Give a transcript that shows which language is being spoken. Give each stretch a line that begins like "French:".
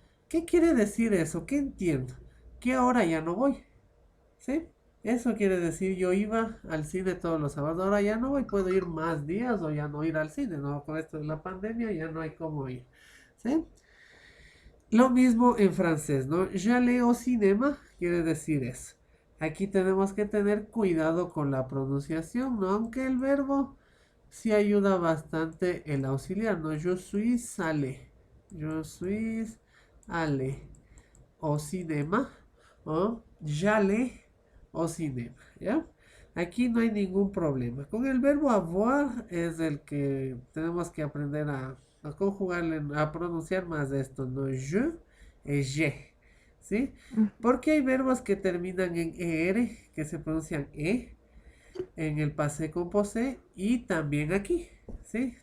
Spanish: ¿Qué quiere decir eso? ¿Qué entiendo? Que ahora ya no voy, ¿sí? Eso quiere decir yo iba al cine todos los sábados, ahora ya no voy, puedo ir más días o ya no ir al cine, ¿no? Con esto de la pandemia ya no hay cómo ir, ¿sí? Lo mismo en francés, ¿no?
French: J'allais au cinéma
Spanish: quiere decir eso. Aquí tenemos que tener cuidado con la pronunciación, ¿no? Aunque el verbo sí ayuda bastante el auxiliar, ¿no?
French: Je suis allé. Je suis allé au cinéma. o j'allais au cinéma, ¿ya?
Spanish: Aquí no hay ningún problema. Con el verbo avoir es el que tenemos que aprender a conjugarle, a pronunciar más de esto, ¿no? Je y je, ¿sí? Porque hay verbos que terminan en er, que se pronuncian en el passé composé y también aquí, ¿sí?